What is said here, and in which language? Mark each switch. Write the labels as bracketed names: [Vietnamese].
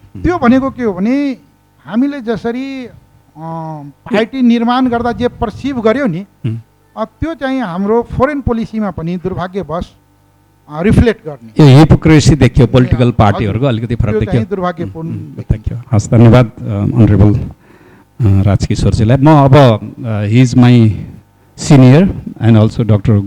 [Nepali] त्यो भनेको के हो भने हामीले जसरी पार्टी निर्माण गर्दा जे पर्सिभ गर्यो नि त्यो चाहिँ हाम्रो फोरेन पोलिसीमा पनि दुर्भाग्यवश रिफ्लेक्ट गर्ने यो हिपोक्रेसी देखियो, पोलिटिकल पार्टीहरूको अलिकति फरक देखियो, दुर्भाग्यपूर्ण देखियो। हस्, धन्यवाद अनरेबल राजकिशोरजीलाई। म अब [English] He is my senior and also Dr.